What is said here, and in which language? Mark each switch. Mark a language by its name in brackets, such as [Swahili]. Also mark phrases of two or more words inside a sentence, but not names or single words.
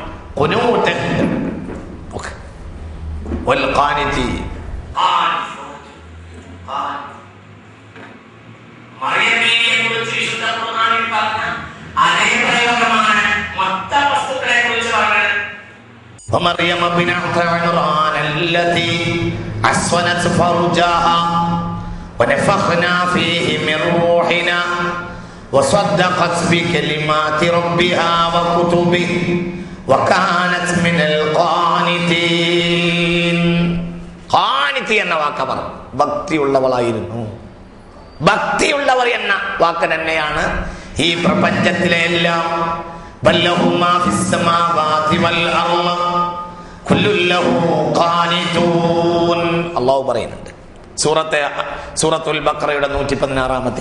[Arabic] قنوت والقانتة. [Malayalam] മറിയമിനെ കുറിച്ച് വിശുദ്ധ ഖുർആനിൽ പറഞ്ഞ അതേ പ്രയോഗമാണ് മൊത്തം വസ്തുക്കളെ കുറിച്ച് പറഞ്ഞത്. [Arabic] ومريم بنت عمران التي أحصنت فرجها ونفخنا فيه من روحنا وصدقت بكلمات ربها وكتبه وكانت من القانتين. [Malayalam] ഖാനിത്തി എന്ന വാക്ക് അവർ ഭക്തിയുള്ളവളായിരുന്നു. ഭക്തിയുള്ളവർ എന്ന വാക്ക് തന്നെയാണ് ഈ പ്രപഞ്ചത്തിലെ എല്ലാം. അള്ളാഹു പറയുന്നുണ്ട് സൂറത്തുൽ ബഖറയുടെ 116-ാമത്തെ.